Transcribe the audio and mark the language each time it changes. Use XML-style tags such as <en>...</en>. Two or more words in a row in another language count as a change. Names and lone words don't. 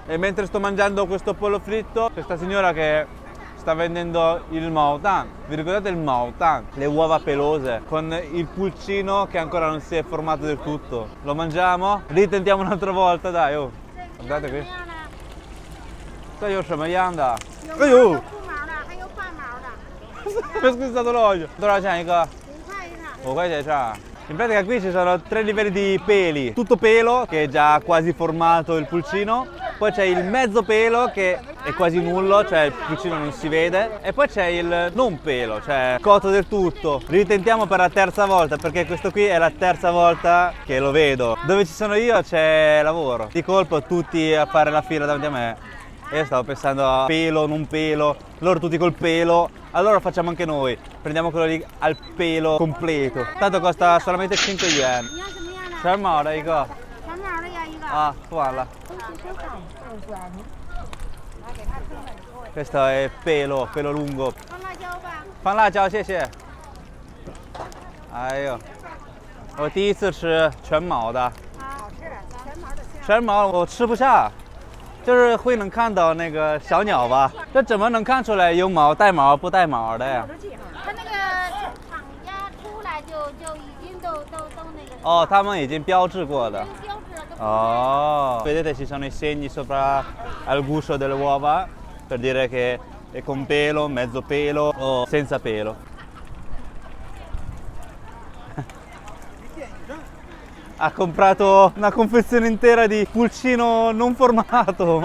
<it>E mentre sto mangiando questo pollo fritto, questa signora che sta vendendo il maotang. Vi ricordate il maotang? Le uova pelose con il pulcino che ancora non si è formato del tutto. Lo mangiamo? Ritentiamo un'altra volta, dai, oh. Guardate qui. Sai io sono Yanda. Aiuh!</it> <zh>不毛的，还有半毛的。</zh> <it>Mi ha squizzato l'olio. Dove c'è, Nico?</it> <zh>5 块一个。</zh> <it>In pratica qui ci sono 3 livelli di peli. Tutto pelo, che è già quasi formato il pulcino. Poi c'è il mezzo pelo che è quasi nullo, cioè il pulcino non si vede. E poi c'è il non pelo, cioè cotto del tutto. Ritentiamo per la terza volta, perché questo qui è la terza volta che lo vedo. Dove ci sono io c'è lavoro. Di colpo tutti a fare la fila davanti a me. E io stavo pensando a pelo, non pelo, loro tutti col pelo, allora lo facciamo anche noi, prendiamo quello lì al pelo completo. Tanto costa solamente 5 yuan.</it> <zh>你要什么样的？全毛的一个全毛的要一个。啊，不完了。</zh> <it>Questo è pelo, pelo lungo.</it> <zh>放辣椒吧。放辣椒，谢谢。哎呦，我第一次吃全毛的，好吃，全毛的香。全毛我吃不下。就是会能看到那个小鸟吧？这怎么能看出来有毛、带毛、不带毛的呀？它那个厂家出来就已经都那个。哦，他们已经标志过的。标志了都。</zh> <it>Oh, vedete ci sono i segni sopra al guscio delle uova per dire che è con pelo, mezzo pelo o senza pelo. Ha comprato una confezione intera di pulcino non formato.</it>